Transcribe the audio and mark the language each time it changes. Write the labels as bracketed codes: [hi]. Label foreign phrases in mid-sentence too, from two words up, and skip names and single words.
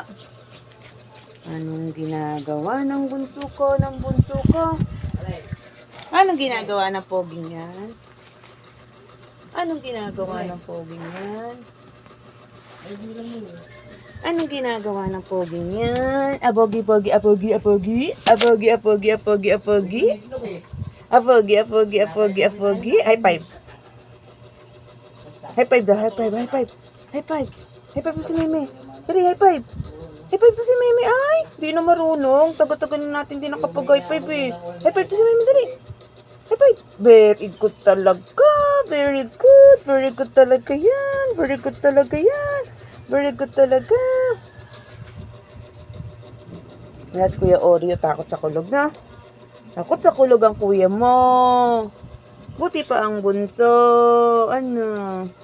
[tl] Anong ginagawa ng bunso ko, Anong ginagawa ng poging yan? Anong ginagawa ng poging yan? Anong ginagawa ng poging yan? Apogi, pogi, apogi, apogi. Apogi, apogi, apogi, apogi. Apogi, apogi, apogi, apogi. [en] High five. High five daw, high five, high five. High five. High five to si Meme. Dali, high five. High five to si Meme. [tl] Ay, di na marunong. Taga-taga na natin din nakapag- [en] high five [tl] eh. [en] High five to si Meme, dali. High five. Very good talaga. Very good. Very good talaga yan. Very good talaga yan. Very good talaga. [tl] Yes, Kuya Oreo, takot sa kulog na. Takot sa kulog ang kuya mo. Buti pa ang bunso. Ano?